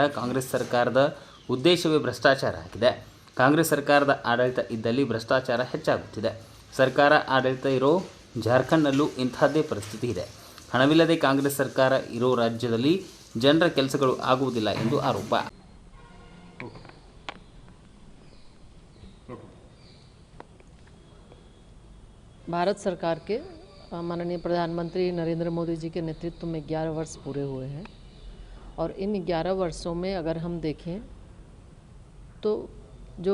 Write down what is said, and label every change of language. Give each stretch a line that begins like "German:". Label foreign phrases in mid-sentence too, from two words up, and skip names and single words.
Kannada: ಕಾಂಗ್ರೆಸ್ ಸರ್ಕಾರದ ಉದ್ದೇಶವೇ ಭ್ರಷ್ಟಾಚಾರ ಆಗಿದೆ. ಕಾಂಗ್ರೆಸ್ ಸರ್ಕಾರದ ಆಡಳಿತ ಇದ್ದಲ್ಲಿ ಭ್ರಷ್ಟಾಚಾರ ಹೆಚ್ಚಾಗುತ್ತಿದೆ. ಸರ್ಕಾರ ಆಡಳಿತ ಇರೋ ಜಾರ್ಖಂಡ್ನಲ್ಲೂ ಇಂತಹದ್ದೇ ಪರಿಸ್ಥಿತಿ ಇದೆ. ಹಣವಿಲ್ಲದೆ ಕಾಂಗ್ರೆಸ್ ಸರ್ಕಾರ ಇರೋ ರಾಜ್ಯದಲ್ಲಿ ಜನರ ಕೆಲಸಗಳು ಆಗುವುದಿಲ್ಲ ಎಂದು ಆರೋಪ.
Hindi: भारत सरकार के माननीय प्रधानमंत्री नरेंद्र मोदी जी के नेतृत्व में 11 वर्ष पूरे हुए हैं और इन 11 वर्षों में अगर हम देखें तो जो